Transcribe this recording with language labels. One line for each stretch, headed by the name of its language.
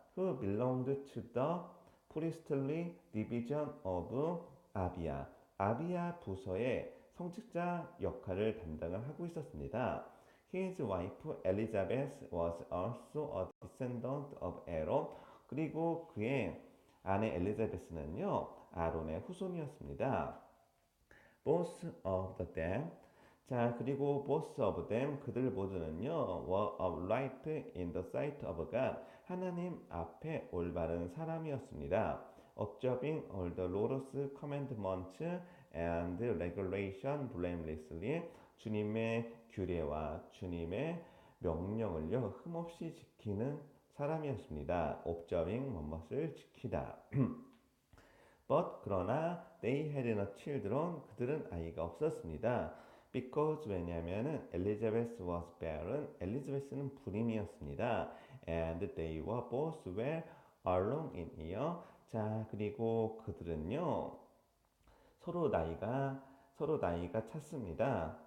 English: Who belonged to the priestly division of 아비아.
Korean: 아비아 부서의 성직자 역할을 담당을 하고 있었습니다.
English: His wife Elizabeth was also a descendant of Aaron.
Korean: 그리고 그의 아내 엘리자베스는요, 아론의 후손이었습니다.
English: Both of them.
Korean: 자, 그리고
English: both of them,
Korean: 그들 모두는요,
English: were upright in the sight of God.
Korean: 하나님 앞에 올바른 사람이었습니다.
English: Observing all the Lord's commandments and regulation blamelessly.
Korean: 주님의 규례와 주님의 명령을요, 흠없이 지키는 사람이었습니다.
English: Observing,
Korean: 무엇을 지키다.
English: But
Korean: 그러나
English: they had no children,
Korean: 그들은 아이가 없었습니다.
English: Because
Korean: 왜냐하면은
English: Elizabeth was barren,
Korean: 엘리자베스는 불임이었습니다.
English: And they were both well along in year.
Korean: 자, 그리고 그들은요 서로 나이가 찼습니다.